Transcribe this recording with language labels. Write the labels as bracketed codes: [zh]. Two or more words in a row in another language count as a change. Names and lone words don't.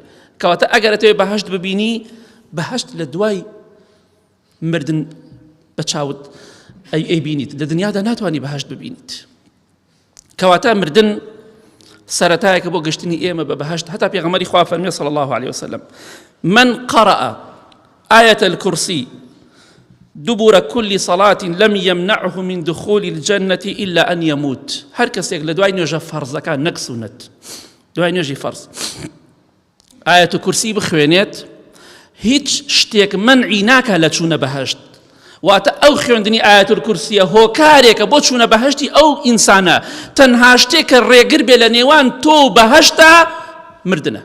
[ckb] کەواتە ئەگەر تۆ بەهەشت ببینی، بەهەشت لە دوای مردن بە چاوت ئەیبینیت، لە دنیادا ناتوانی بەهەشت ببینیت. کەواتە مردن سەرەتایەکە بۆ گەشتنی ئێمە بە بەهەشت. هەتا پێغەمبەری خوا فەرمووی [ar] صلی الله عليه وسلم: من قرأ آية الكرسي دبر كل صلاة لم يمنعه من دخول الجنة إلا أن يموت. [ckb] هر کەسێک لە دوای نوێژە فەرزەکان نەک سونەت، دوای نوێژی فەرز ئایەت کورسی بخوێنێت، هیچ شتێک منعی ناکە لە چوونە بەهەشت. واتە ئەو خوێندنی ئایەت کورسیە هۆکارێکە بۆ چوونە بەهەشتی ئەو ئینسانە. تەنها شتێکە ڕێگر بێ لە نێوان تۆ و بەهەشتا مردنە.